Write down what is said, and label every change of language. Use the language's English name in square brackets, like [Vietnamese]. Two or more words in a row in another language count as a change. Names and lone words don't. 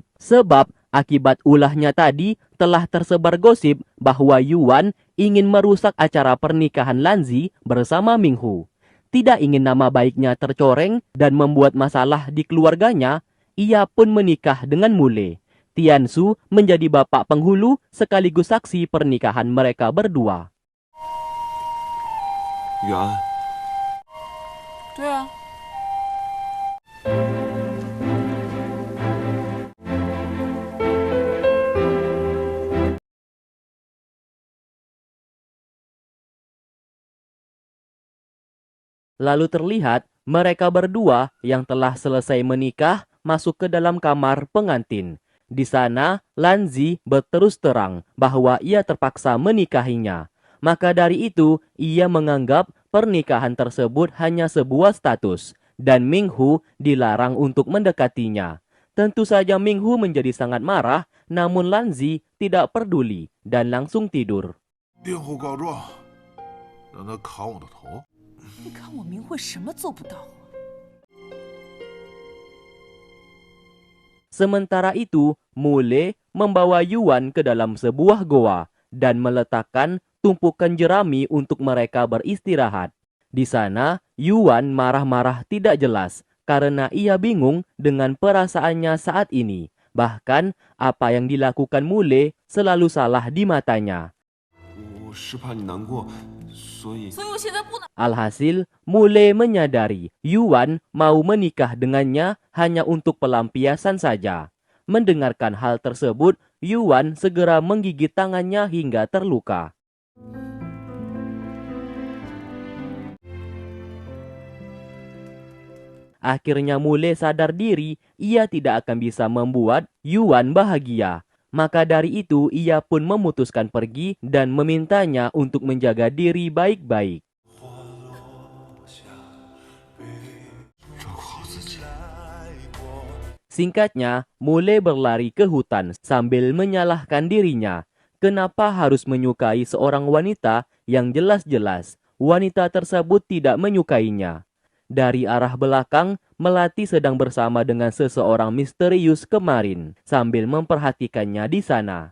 [Indonesian] Sebab akibat ulahnya tadi telah tersebar gosip bahwa Yuan ingin merusak acara pernikahan Lanzi bersama Minghu. Tidak ingin nama baiknya tercoreng dan membuat masalah di keluarganya, ia pun menikah dengan Mule. Tiansu menjadi bapak penghulu sekaligus saksi pernikahan mereka berdua. [Chinese] 远安，对啊， [Indonesian] Lalu terlihat mereka berdua yang telah selesai menikah masuk ke dalam kamar pengantin. Di sana, Lanzi berterus terang bahwa ia terpaksa menikahinya. Maka dari itu, ia menganggap pernikahan tersebut hanya sebuah status dan Minghu dilarang untuk mendekatinya. Tentu saja Minghu menjadi sangat marah, namun Lanzi tidak peduli dan langsung tidur. [Chinese] 殿后告状，让他砍我的头。你看我明慧什么做不到啊？ [Indonesian] Sementara itu, Mule membawa Yuan ke dalam sebuah goa dan meletakkan tumpukan jerami untuk mereka beristirahat. Di sana, Yuan marah-marah tidak jelas karena ia bingung dengan perasaannya saat ini. Bahkan, apa yang dilakukan Mule selalu salah di matanya. [Chinese] 我是怕你难过，所以所以我现在不能。 [Indonesian] Alhasil, Mule menyadari Yuan mau menikah dengannya hanya untuk pelampiasan saja. Mendengarkan hal tersebut, Yuan segera menggigit tangannya hingga terluka. Akhirnya Mule sadar diri, ia tidak akan bisa membuat Yuan bahagia. Maka dari itu, ia pun memutuskan pergi dan memintanya untuk menjaga diri baik-baik. [Chinese] 照顾好自己。 [Indonesian] Singkatnya, Mule berlari ke hutan sambil menyalahkan dirinya. Kenapa harus menyukai seorang wanita yang jelas-jelas wanita tersebut tidak menyukainya? Dari arah belakang, Melati sedang bersama dengan seseorang misterius kemarin sambil memperhatikannya di sana.